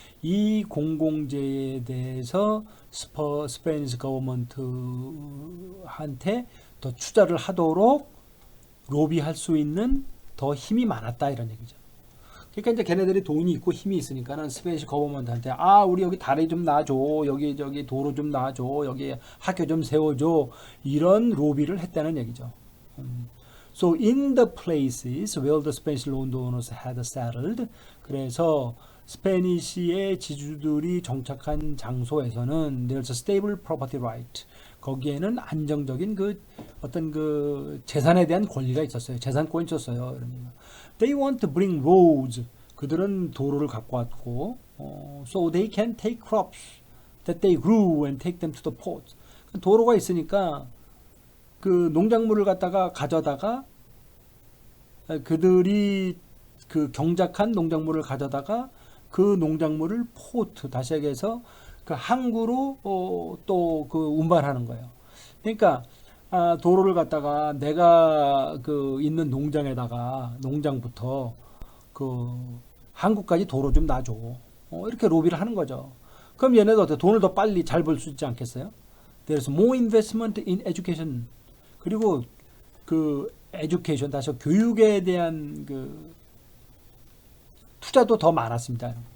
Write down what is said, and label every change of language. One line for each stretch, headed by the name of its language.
Korean: 이 공공재에 대해서 스페니시 거버먼트한테 더 투자를 하도록 로비할 수 있는 더 힘이 많았다 이런 얘기죠. 그러니까 이제 걔네들이 돈이 있고 힘이 있으니까는 스페니시 거버먼트한테 우리 여기 다리 좀 놔줘, 여기 도로 좀 놔줘, 여기 학교 좀 세워줘 이런 로비를 했다는 얘기죠.
English: So in the places where the Spanish landowners had settled,
Korean: 그래서 스페니시의 지주들이 정착한 장소에서는
English: there's a stable property right.
Korean: 거기에는 안정적인 그 어떤 그 재산에 대한 권리가 있었어요. 재산권이 있었어요.
English: They want to bring roads.
Korean: 그들은 도로를 갖고 왔고,
English: so they can take crops that they grew and take them to the port.
Korean: 도로가 있으니까 그 농작물을 갖다가 가져다가 그들이 그 경작한 농작물을 가져다가 그 농작물을 포트 다시 얘기해서 그 항구로 또 그 운반하는 거예요. 그러니까 도로를 갖다가 내가 그 있는 농장부터 그 항구까지 도로 좀 놔줘. 이렇게 로비를 하는 거죠. 그럼 얘네도 어때? 돈을 더 빨리 잘 벌 수 있지 않겠어요?
English: There's more investment in education.
Korean: 그리고 그 education 다시 교육에 대한 그 투자도 더 많았습니다.